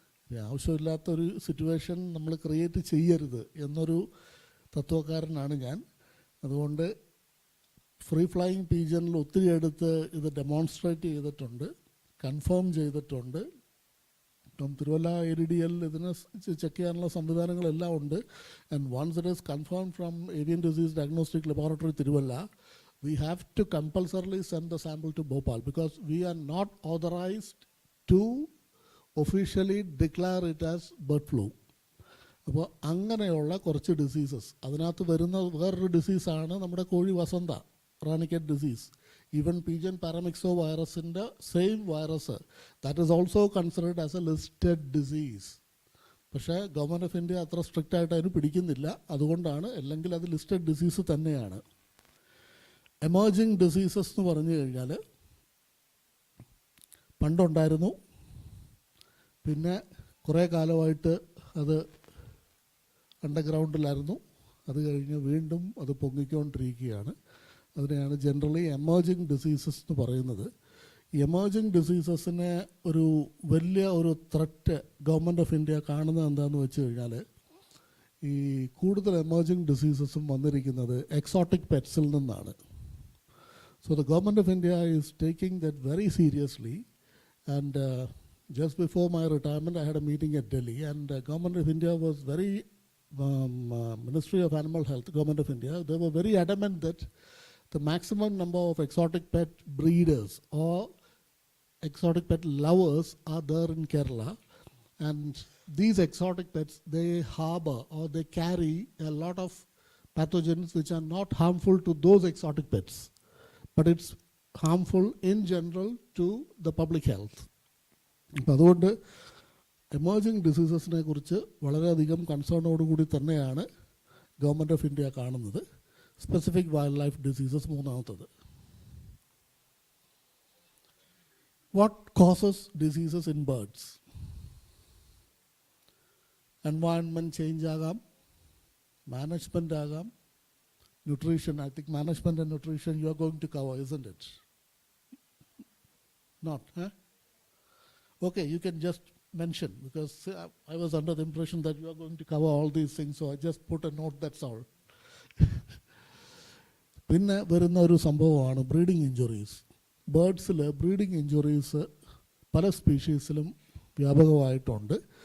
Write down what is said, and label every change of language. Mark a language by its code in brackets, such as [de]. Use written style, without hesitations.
[ml] ആവശ്യമില്ലാത്തൊരു situation നമ്മൾ create ചെയ്യരുത് എന്നൊരു തത്വക്കാരനാണ് ഞാൻ. അതുകൊണ്ട് ഫ്രീ ഫ്ലൈയിങ് പീജനിൽ ഒത്തിരി എടുത്ത് ഇത് ഡെമോൺസ്ട്രേറ്റ് ചെയ്തിട്ടുണ്ട്, കൺഫേം ചെയ്തിട്ടുണ്ട്. ഇപ്പം തിരുവല്ല ADDL ഇതിനെ ചെക്ക് ചെയ്യാനുള്ള സംവിധാനങ്ങളെല്ലാം ഉണ്ട്. [en] And once it is confirm from avian disease diagnostic laboratory Thiruvalla, we have to compulsorily send the sample to Bhopal because we are not authorized to officially declare it as bird flu. [ml] അപ്പോൾ അങ്ങനെയുള്ള കുറച്ച് diseases, അതിനകത്ത് വരുന്ന വേറൊരു ഡിസീസാണ് നമ്മുടെ കോഴി വസന്ത, റാണിക്കറ്റ് disease. [en] Even pigeon paramyxo വൈറസിൻ്റെ same virus, that is also considered as a listed disease. [ml] പക്ഷേ ഗവൺമെൻറ് ഓഫ് ഇന്ത്യ അത്ര സ്ട്രിക്റ്റ് ആയിട്ട് അതിന് പിടിക്കുന്നില്ല. അതുകൊണ്ടാണ്, അല്ലെങ്കിൽ അത് ലിസ്റ്റഡ് ഡിസീസ് തന്നെയാണ്. എമർജിങ് ഡിസീസസ് എന്ന് പറഞ്ഞു കഴിഞ്ഞാൽ പണ്ടുണ്ടായിരുന്നു, പിന്നെ കുറേ കാലമായിട്ട് അത് അണ്ടർഗ്രൗണ്ടിലായിരുന്നു, അത് കഴിഞ്ഞ് വീണ്ടും അത് പൊങ്ങിക്കൊണ്ടിരിക്കുകയാണ്. അതിനെയാണ് ജനറലി എമർജിങ് ഡിസീസസ് എന്ന് പറയുന്നത്. ഈ എമർജിങ് ഡിസീസസിനെ ഒരു വലിയ ഒരു ത്രെറ്റ് ഗവൺമെൻറ് ഓഫ് ഇന്ത്യ കാണുന്നത് എന്താണെന്ന് വെച്ച് കഴിഞ്ഞാൽ, ഈ കൂടുതൽ എമർജിങ് ഡിസീസസും വന്നിരിക്കുന്നത് എക്സോട്ടിക് പെറ്റ്സിൽ നിന്നാണ്. [en] So the government of India is taking that very seriously, and just before my retirement, I had a meeting at Delhi, and Government of India was very, Ministry of Animal Health, Government of India, they were very adamant that the maximum number of exotic pet breeders or exotic pet lovers are there in Kerala. And these exotic pets, they harbor or they carry a lot of pathogens which are not harmful to those exotic pets, but it's harmful in general to the public health. [ml] അപ്പോൾ അതുകൊണ്ട് emerging ഡിസീസസിനെ കുറിച്ച് വളരെയധികം കൺസേണോടുകൂടി തന്നെയാണ് government of India കാണുന്നത്. [en] Specific wild life diseases മൂന്നാമത്തത്. What causes diseases in birds? [ml] Environment change ആകാം, management ആകാം, nutrition. [en] I think management and nutrition you are going to cover, isn't it? Not, huh? Okay, you can just mention, because I was under the impression that you are going to cover all these things, so I just put a note, that's all. [ml] പിന്നെ വരുന്ന ഒരു സംഭവമാണ് breeding injuries. ബേർഡ്സിൽ breeding injuries പല സ്പീഷീസിലും വ്യാപകമായിട്ടുണ്ട്.